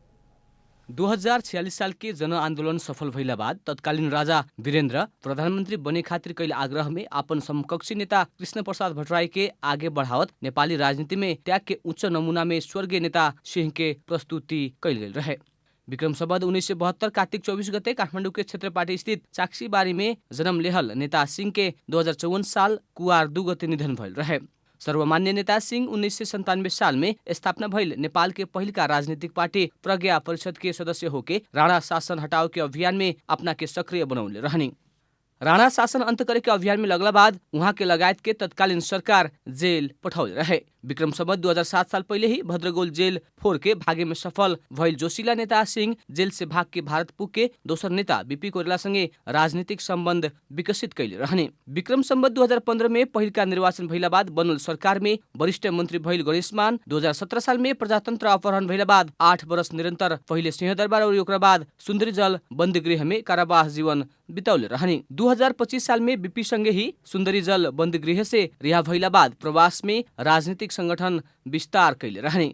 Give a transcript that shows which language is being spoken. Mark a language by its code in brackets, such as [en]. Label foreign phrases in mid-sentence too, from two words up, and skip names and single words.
[bho] 2046 साल के जन आंदोलन सफल भइला बाद तत्कालीन राजा वीरेन्द्र प्रधानमंत्री बने खातिर कैल आग्रह में अपन समकक्षी नेता कृष्ण प्रसाद भट्टराई के आगे बढ़ावत नेपाली राजनीति में त्याग के उच्च नमूना में स्वर्गीय नेता सिंह के प्रस्तुति कैल गेल रहे। विक्रम सम्वत 1972 कार्तिक 24 गते काठमाडौँ के क्षेत्रपाटी स्थित चाक्सीबारी में जन्म लेहल नेता सिंह के 2054 साल कुवार 2 गते निधन भइल रहे। सर्वमान्य नेता सिंह 1997 साल में स्थापना भइल नेपाल के पहिलका राजनीतिक पार्टी प्रज्ञा परिषद के सदस्य होके राणा शासन हटाओ के अभियान में अपना के सक्रिय बनौले रहनी। राणा शासन अंत करे के अभियान में लगला बाद उहाँ के लगायत के तत्कालीन सरकार जेल पठाउले रहे। विक्रम सम्वत 2007 साल पहिले ही भद्रगोल जेल फोड़ के भागे में सफल भइल जोशीला नेता सिंह जेल से भाग के भारत पुगे दोसर नेता बीपी कोइराला सँगै राजनीतिक सम्बन्ध विकसित कैले रहने। विक्रम सम्वत 2015 में पहिलका निर्वाचन भइला बाद बनल सरकार में वरिष्ठ मन्त्री भइल गणेशमान 2017 साल में प्रजातन्त्र अपहरण भइला बाद 8 वर्ष निरन्तर पहिले सिंहदरबार और ओकरा बाद सुन्दरीजल बन्दीगृह में कारावास जीवन बिताउले रहने। 2025 साल में बीपी सँगै ही सुन्दरीजल बन्दीगृह से रिहा भइला बाद प्रवास में राजनीतिक संगठन विस्तार कैले रहने।